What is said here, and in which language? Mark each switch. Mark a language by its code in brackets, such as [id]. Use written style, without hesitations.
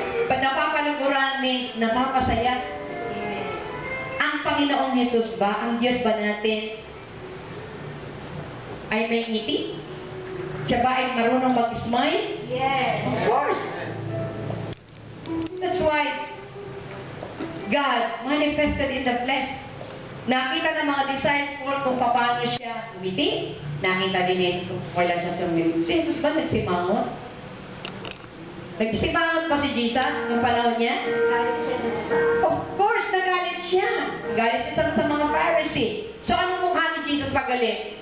[tl] Pag napapaluguran means napapasaya. Ang Panginoong Jesus ba, ang Diyos ba natin, ay may ngiti? Siya ba ay marunong mag-smile? [en] Yes. Of course. That's why God manifested in the flesh. [tl] Nakita ng mga disciples kung paano siya umiti. Nakita din ni Jesus kung wala siya sumili. Si Jesus ba nagsimangot? Nagsimangot pa si Jesus yung panahon niya? Galit siya dun sa... [en] Of course, [tl] nagalit siya. Nagalit siya sa mga Pharisee. So, anong mukha ni Jesus pagalit?